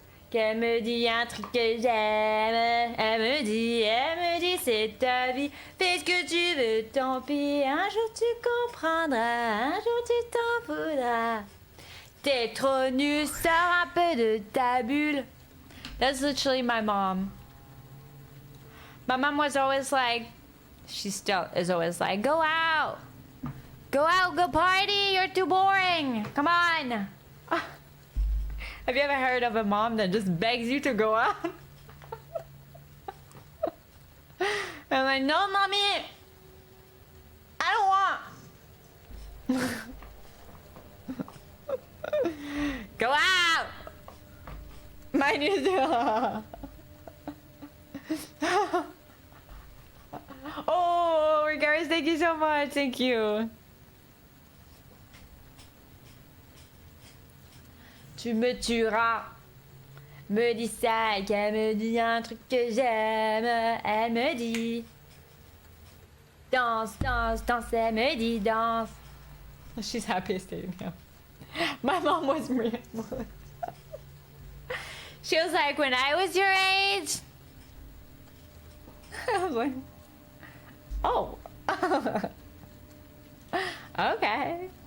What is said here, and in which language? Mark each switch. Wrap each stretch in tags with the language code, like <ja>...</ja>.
<fr>Qu'elle me dit un truc que j'aime. Elle me dit, c'est ta vie. Fais ce que tu veux, tant pis. Un jour tu comprendras, un jour tu t'en voudras. T'es trop nu, sors un peu de ta bulle.</fr> <en>That's literally my mom. My mom was always like, she still is always like, go out. Go out, go party, you're too boring. Come on. Have you ever heard of a mom that just begs you to go out? I'm like, no, mommy. I don't want. Go out. Mine is. Oh, Regards, thank you so much. Thank you.</en> <fr>Tu me tueras. Me dit ça, et qu'elle me dit un truc que j'aime. Elle me dit danse, danse, danse. Elle me dit danse.</fr> <en>She's happy staying here. My mom was real. She was like, when I was your age. I was like, oh. Okay.</en>